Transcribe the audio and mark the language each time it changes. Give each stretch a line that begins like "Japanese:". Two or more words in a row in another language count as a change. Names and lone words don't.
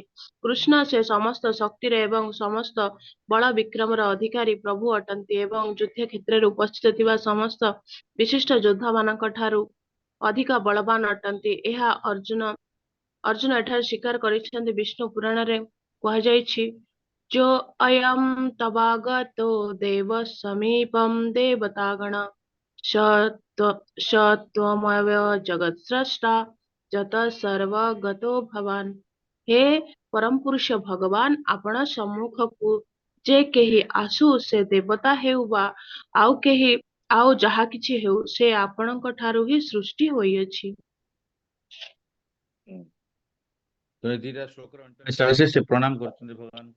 Odia: କୃଷ୍ଣ ସେ ସମସ୍ତ ଶକ୍ତିର ଏବଂ ସମସ୍ତ ବଳ ବିକ୍ରମର ଅଧିକାରୀ ପ୍ରଭୁ ଅଟନ୍ତି ଏବଂ ଯୁଦ୍ଧ କ୍ଷେତ୍ରରେ ଉପସ୍ଥିତ ଥିବା ସମସ୍ତ ବିଶିଷ୍ଟ ଯୋଦ୍ଧାମାନଙ୍କ ଠାରୁ ଅଧିକ ବଳବାନ ଅଟନ୍ତି। ଏହା ଅର୍ଜୁନ ଏଠାରେ ସ୍ୱୀକାର କରିଛନ୍ତି। ବିଷ୍ଣୁ ପୁରାଣରେ କୁହାଯାଇଛି,
Sanskrit: ଯୋ ଅୟମ୍ ତବାଗତୋ ଦେବ ସମୀପମ୍ ଦେବତାଗଣ ସ स त्वमेव जगत्स्रष्टा ଯତଃ ସର୍ବଗତୋ ଭବାନ୍।
Odia: ହେ ପରମ ପୁରୁଷ ଭଗବାନ, ଆପଣ ସମ୍ମୁଖକୁ ଯେ କେହି ଆସୁ, ସେ ଦେବତା ହେଉ ବା ଆଉ କେହି ଆଉ ଯାହା କିଛି ହେଉ, ସେ ଆପଣଙ୍କ ଠାରୁ ହିଁ ସୃଷ୍ଟି ହୋଇଅଛି। ତ ଏ ଦିଟା ଶ୍ଲୋକର 39 ସେ ପ୍ରଣାମ କରୁଛନ୍ତି ଭଗବାନଙ୍କୁ।